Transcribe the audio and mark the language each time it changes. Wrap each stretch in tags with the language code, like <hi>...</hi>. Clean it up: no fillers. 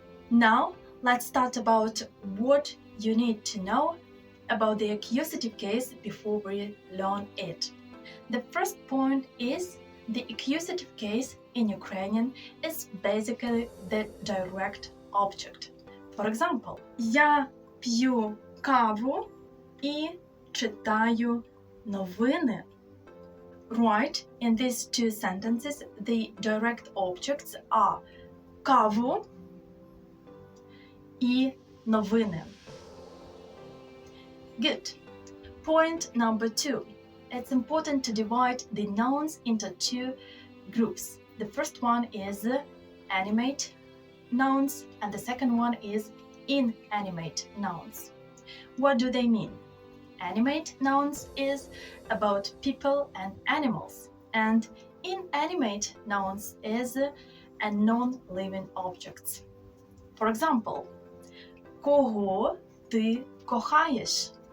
<en>Now, let's start about what you need to know about the accusative case before we learn it. The first point is the accusative case in Ukrainian is basically the direct object. For example,</en> <uk>я п'ю каву і читаю новини.</uk> <en>Right, in these 2 sentences, the direct objects are</en> <uk>каву і новини.</uk> <en>Good. Point number 2. It's important to divide the nouns into 2 groups. The first one is animate nouns and the second one is inanimate nouns. What do they mean? Animate nouns is about people and animals, and inanimate nouns is a non-living objects. For example,</en> <uk>кого ти кохаєш?</uk>